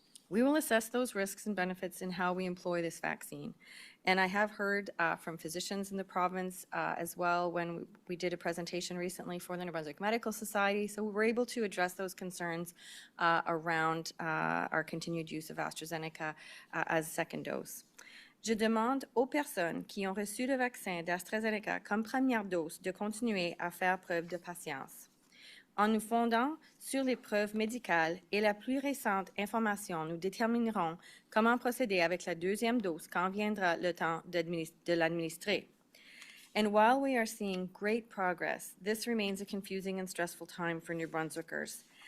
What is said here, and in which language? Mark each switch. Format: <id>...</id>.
<en>We will assess those risks and benefits in how we employ this vaccine. And I have heard from physicians in the province as well when we did a presentation recently for the New Brunswick Medical Society. So we were able to address those concerns around our continued use of AstraZeneca as a second dose.</en> <fr>Je demande aux personnes qui ont reçu le vaccin d'AstraZeneca comme première dose de continuer à faire preuve de patience. En nous fondant sur les preuves médicales et la plus récente information, nous déterminerons comment procéder avec la deuxième dose quand viendra le temps de l'administrer.</fr> <en>And while we are seeing great progress, this remains a confusing and stressful time for New Brunswickers.</en>